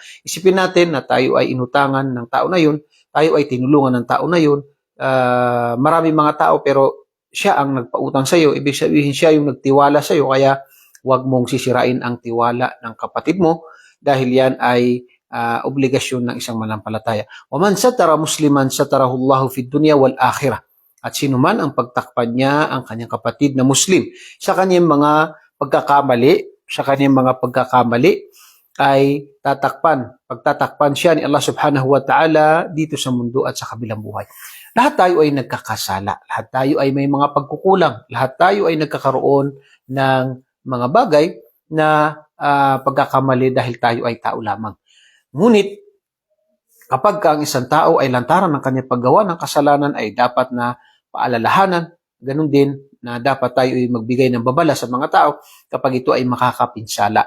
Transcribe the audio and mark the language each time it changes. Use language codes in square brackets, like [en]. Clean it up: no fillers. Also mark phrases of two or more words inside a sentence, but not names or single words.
[tl] Isipin natin na tayo ay inutangan ng tao na yun, tayo ay tinulungan ng tao na yun. Maraming mga tao pero siya ang nagpautang sa iyo. Ibig sabihin siya yung nagtiwala sa iyo. Kaya huwag mong sisirain ang tiwala ng kapatid mo dahil yan ay obligasyon ng isang manampalataya. [ar] وَمَنْ سَتَرَ مُسْلِمًا سَتَرَهُ اللَّهُ فِي الدُّنْيَا وَالْآخِرَةِ. [tl] At sino man ang pagtakpan niya ang kanyang kapatid na Muslim sa kanyang mga pagkakamali, ay pagtatakpan siya ni Allah [ar] سبحانه وتعالى [tl] dito sa mundo at sa kabilang buhay. Lahat tayo ay nagkakasala, lahat tayo ay may mga pagkukulang, lahat tayo ay nagkakaroon ng mga bagay na pagkakamali dahil tayo ay tao lamang. Ngunit, kapag ang isang tao ay lantaran ng kanyang paggawa ng kasalanan ay dapat na paalalahanan, ganun din na dapat tayo ay magbigay ng babala sa mga tao kapag ito ay makakapinsala.